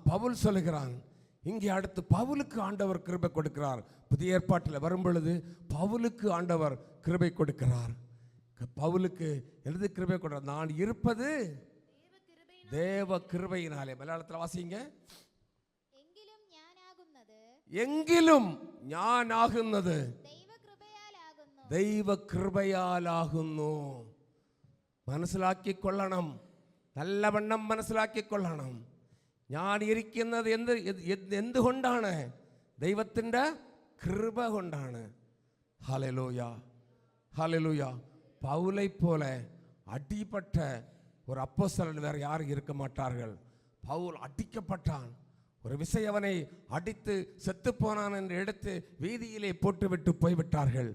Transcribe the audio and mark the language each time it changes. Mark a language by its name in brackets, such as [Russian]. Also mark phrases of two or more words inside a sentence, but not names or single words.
[Tamil] பவுல் சொல்லுகிறான். இங்கே அடுத்து பவுலுக்கு ஆண்டவர் கிருபை கொடுக்கிறார். புதிய ஏற்பாட்டில் வரும் பொழுது பவுலுக்கு ஆண்டவர் கிருபை கொடுக்கிறார். பவுலுக்கு எழுது கிருபை கொடுக்கிறார். நான் இருப்பது தேவ கிருபையினாலே. மலையாளத்தில் வாசிங்க. [Malayalam] എങ്കിലും ഞാനാകുന്നത് ദൈവകൃപയാലാകുന്നു. മനസ്സിലാക്കിക്കൊള്ളണം, നല്ലവണ്ണം മനസ്സിലാക്കിക്കൊള്ളണം. ഞാൻ ഇരിക്കുന്നത് എന്തുകൊണ്ടാണ്? ദൈവത്തിൻ്റെ കൃപ കൊണ്ടാണ്. [Tamil] ஹல்லேலூயா, ஹல்லேலூயா. பவுலை போல அடிபட்ட ஒரு அப்போஸ்தலன் வேற யாரும் இருக்க மாட்டார்கள். பவுல் அடிக்கப்பட்டான். ஒரு விசை அவனை அடித்து செத்து போனான் என்று எடுத்து வீதியிலே போட்டுவிட்டு போய்விட்டார்கள்.